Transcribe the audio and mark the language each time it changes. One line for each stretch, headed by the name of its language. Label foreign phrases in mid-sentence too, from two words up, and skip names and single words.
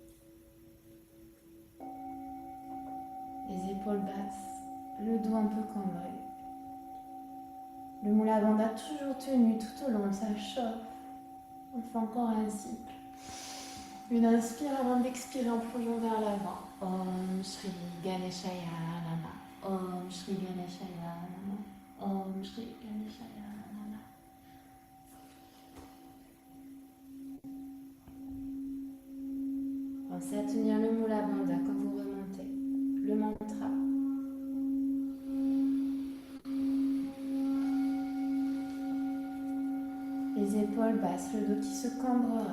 French: Les épaules basses, le dos un peu cambré. Le Mula Bandha toujours tenu tout au long, ça chauffe. On fait encore un cycle. Une inspire avant d'expirer en plongeant vers l'avant.
Sanskrit: Om Shri Ganeshaya Namaha. Om Shri Ganeshaya Namaha. Om Shri Ganeshaya Namaha.
French: Pensez à tenir le Mula Bandha quand vous remontez. Le mantra. Les épaules basses, le dos qui se cambrera.